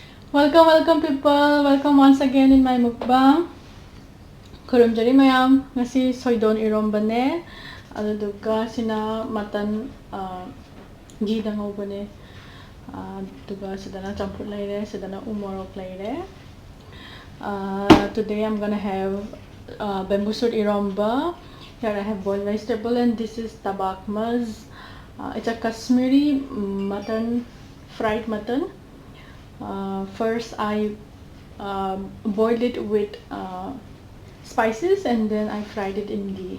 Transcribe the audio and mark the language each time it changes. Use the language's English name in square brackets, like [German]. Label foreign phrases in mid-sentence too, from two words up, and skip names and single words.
[English] Welcome people! Welcome once again in my mukbang. [Manipuri] Kurumjari mayam. Ngasi soydon irombane. Aduga sina matan ghee dang bane. Aduga sidana champut laire, sidana umorok laire. [English] Today I'm gonna have bamboo shoot iromba. Here I have boiled vegetable and this is tabak maz. It's a Kashmiri mutton, fried mutton. First I boiled it with spices and then I fried it in ghee.